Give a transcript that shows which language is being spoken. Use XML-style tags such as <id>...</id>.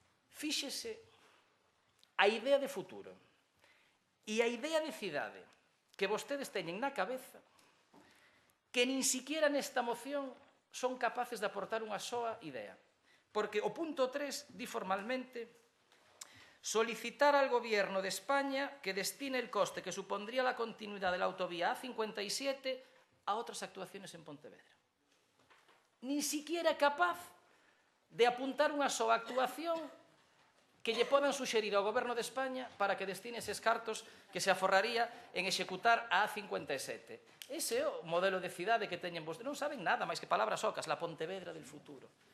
<gl>Fíxese a idea de futuro e a idea de cidade que vostedes teñen na cabeza, que nin siquiera nesta moción son capaces de aportar unha soa idea. Porque o punto 3 di formalmente:</gl> <es>solicitar al Gobierno de España que destine el coste que supondría la continuidad de la autovía A57 a otras actuaciones en Pontevedra.</es> <gl>Nin siquiera é capaz de apuntar unha soa actuación que lle podan suxerir ao Goberno de España para que destine eses cartos que se aforraría en executar a A57. Ese é o modelo de cidade que teñen vostedes. Non saben nada máis que palabras ocas,</gl> <es>la Pontevedra del futuro.</es>